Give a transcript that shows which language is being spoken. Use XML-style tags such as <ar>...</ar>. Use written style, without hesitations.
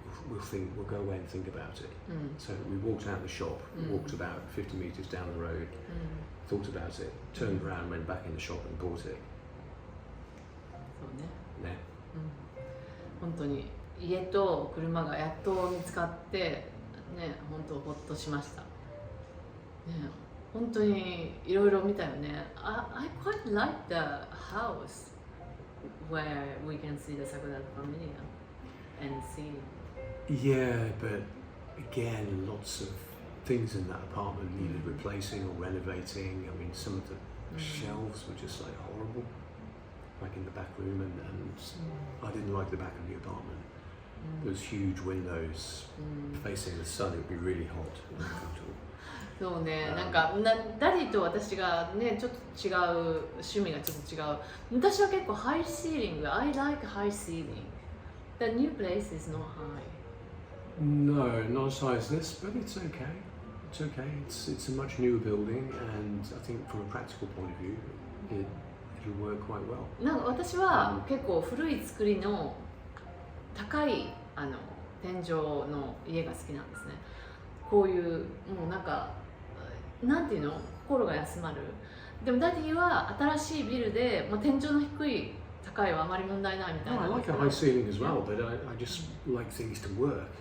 <en>We'll go away and think about it. So we walked out the shop, walked about 50 meters down the road, thought about it, turned around, went back in the shop and bought it.</en> <ja>そうね。ね。本当に家と車がやっと見つかってね、本当ほっとしました。ね、本当にいろいろ見たよね。</ja> <en>I quite like the house where we can see the Sagrada Familia and see. Yeah, but again, lots of things in that apartment needed replacing or renovating. I mean, some of the shelves were just like horrible, like in the back room, and I didn't like the back of the apartment. Those huge windows facing the sun, it would be really hot and uncomfortable.</en> <ja>そうね、なんかダディと私がね、ちょっと違う、趣味がちょっと違う。私は結構ハイシーリング、</ja> <en>I like high ceiling. The new place is not high. No, not as high as this, but it's okay. It's okay. It's a much newer building, and I think from a practical point of view, it'll work quite well.</en> <ja>なんか私は結構古い作りの高い天井の家が好きなんですね。こういうもうなんかなんていうの、心が休まる。でもダディは新しいビルで、まあ、天井の低い高いはあまり問題ないみたいな。</ja> <en>I like a high ceiling as well, but I just like things to work.</en>